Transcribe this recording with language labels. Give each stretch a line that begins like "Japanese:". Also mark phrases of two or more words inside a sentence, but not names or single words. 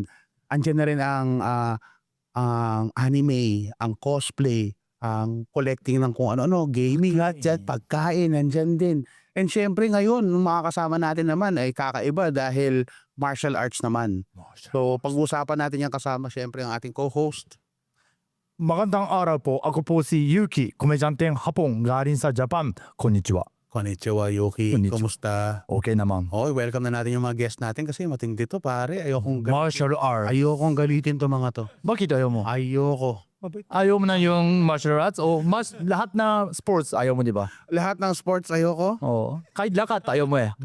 Filipino: Andiyan na rin ang anime, ang cosplay, ang collecting ng kung ano-ano, gaming at dyan, pagkain, nandyan din. And syempre ngayon, mga kasama natin naman ay kakaiba dahil
English: martial arts
Filipino: naman. So pag-uusapan natin yung kasama syempre ang ating co-host. Magandang araw po. Ako po si Yuki, komedyanteng Hapon galing sa Japan. Konnichiwa. Konnichiwa, Yuki. Konnichiwa. Kumusta? Okay naman. Oh, welcome na natin yung mga guest natin kasi matindi to pare.
English: Martial art.
Filipino: Ayokong galitin to mga to. Bakit ayaw mo? Ayoko. Ayaw mo na yung
English: martial arts?
Filipino: O lahat na sports ayaw mo, di ba? Lahat ng sports ayoko. Oo. Kahit lakat ayaw mo eh.